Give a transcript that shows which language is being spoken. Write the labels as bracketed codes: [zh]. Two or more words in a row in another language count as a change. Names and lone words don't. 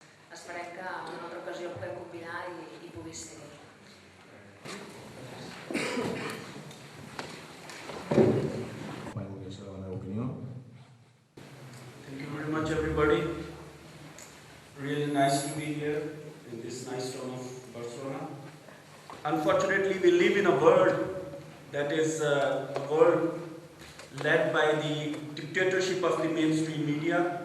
[ca] esperem que en una altra ocasió el puguem convidar i pugui ser-hi. Voldria saber la meva opinió. [en] Thank you very much, everybody. Really nice to be here in this nice town of Barcelona. Unfortunately, we live in a world that is a world led by the dictatorship of the mainstream media.